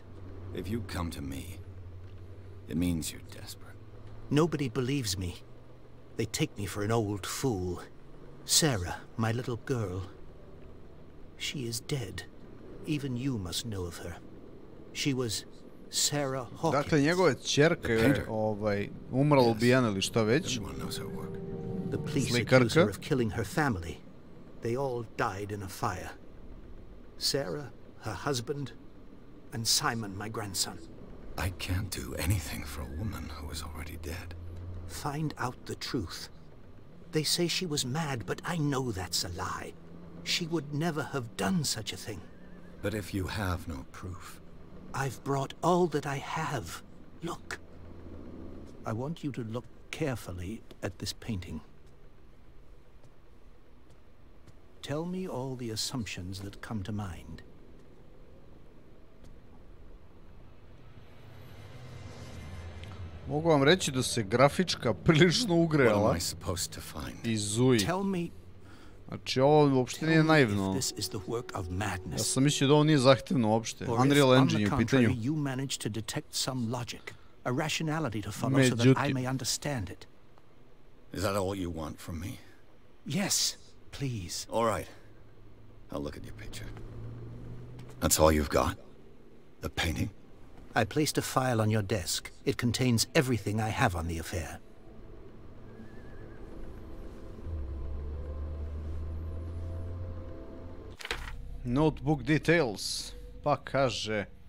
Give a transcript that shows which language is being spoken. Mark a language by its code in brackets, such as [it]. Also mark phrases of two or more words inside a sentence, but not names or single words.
[en] If you come to me, it means you're desperate. Nobody believes me. They take me for an old fool. Sarah, my little girl, she is dead. Even you must know of her. She was Sarah Hawkins. [sr] Dakle, njegova ćerka je umrla, ubijena ili šta već. [en] Everyone knows her work. The police accuse her of killing her family. They all died in a fire. Sarah, her husband, and Simon, my grandson. I can't do anything for a woman who is already dead. Find out the truth. They say she was mad, but I know that's a lie. She would never have done such a thing. But if you have no proof... I've brought all that I have. Look. I want you to look carefully at this painting. Tell me all the assumptions that come to mind. [sr] Mogu vam reći da se grafička prilično ugrela i zuji. Znači ovo uopšte nije naivno. Ja sam mislio da ovo nije zahtevno uopšte. Unreal Engine je u pitanju. Međutim. [en] Is that all you want from me? Yes, please. All right. I'll look at your picture. That's all you've got? The painting? I placed a file on your desk. It contains everything I have on the affair. Notebook details. [sr] Pa kaže...